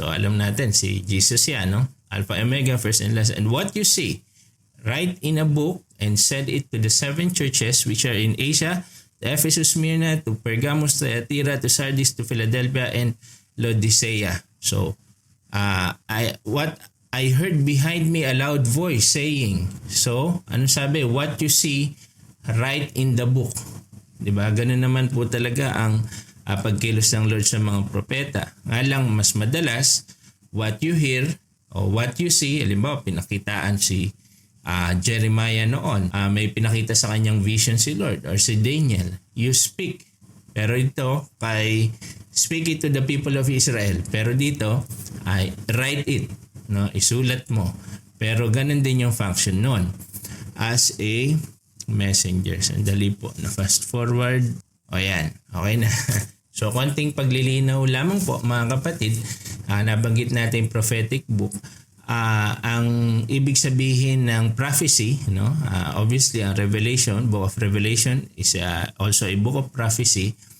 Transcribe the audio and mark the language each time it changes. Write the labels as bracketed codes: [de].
[tl] So alam natin, si Jesus yan, [en] Alpha, Omega, first and last. And what you see, write in a book and send it to the 7 churches which are in Asia, to Ephesus, Smyrna, to Pergamos, to Thyatira, to Sardis, to Philadelphia, and Laodicea. So, what I heard behind me a loud voice saying, so, [tl] ano sabi? [en] What you see, write in the book. [tl] Diba? Ganun naman po talaga ang pagkilos ng Lord sa mga propeta. Nga lang, mas madalas, [en] what you hear [tl] o [en] what you see, [tl] halimbawa, pinakitaan si Jeremiah noon. May pinakita sa kanyang vision si Lord or si Daniel. [en] You speak. [tl] Pero ito, [en] speak it to the people of Israel. [tl] Pero dito, write it. Isulat mo. Pero ganun din yung function nun. [en] As a messenger. [tl] Sandali po. [en] Fast forward. [tl] Yan. Okay na. So, konting paglilinaw lamang po mga kapatid. Nabanggit natin prophetic book. Ang ibig sabihin ng prophecy, obviously ang Revelation, Book of Revelation is also a book of prophecy.